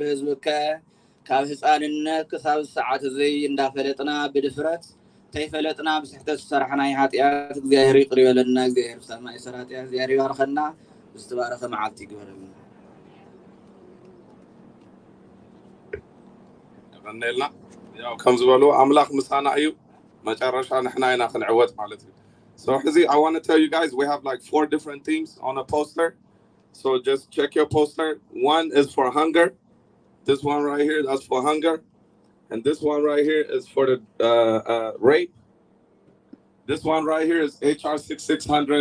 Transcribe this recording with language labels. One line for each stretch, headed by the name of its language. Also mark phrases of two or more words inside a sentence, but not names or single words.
Tigrinya: ህዝብከ ካብ ህፃንነት ክሳብ ሰዓት እዚ እንዳፈለጥና ብድፍረት ተይፈለጥና ብስሕተት ሰራሕናይ ኃጢአት እግዚአብሔር ይቅር ይበለና እግዚአብሔር ሰማይ ሰራጢያ እግዚአብሔር ይባርከና ዝተባረከ መዓልቲ ይግበረና
English: غنيلنا
Tigrinya: ያው ከም ዝበሉ አምላኽ ምሳና እዩ መጨረሻ ንሕና ኢና ክንዕወት ማለት እዩ
English: So I want to tell you guys, we have like 4 different themes on a poster. So just check your poster. One is for hunger. This one right here, that's for hunger. And this one right here is for the rape. This one right here is HR 6600.